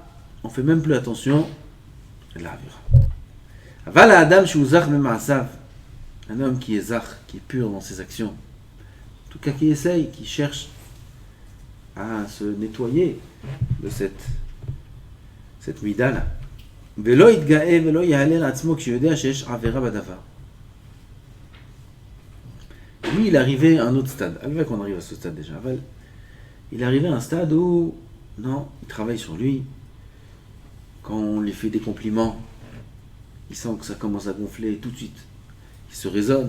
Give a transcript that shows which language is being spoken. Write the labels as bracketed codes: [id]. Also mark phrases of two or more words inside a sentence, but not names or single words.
[fr] On fait même plus attention à la avera. [he] אבל אדם שזך ממעשיו. [fr] Un homme qui est zach, qui est pur dans ses actions. En tout cas, qui essaye, qui cherche à se nettoyer de cette mida là. [he] ולא יתגאה ולא יהלל עצמו כשיודע שיש עבירה בדבר. [fr] Lui, il est arrivé à un autre stade. Avec qu'on arrive à ce stade déjà. Il est arrivé à un stade où, non, il travaille sur lui. Quand on lui fait des compliments, il sent que ça commence à gonfler tout de suite. Il se raisonne.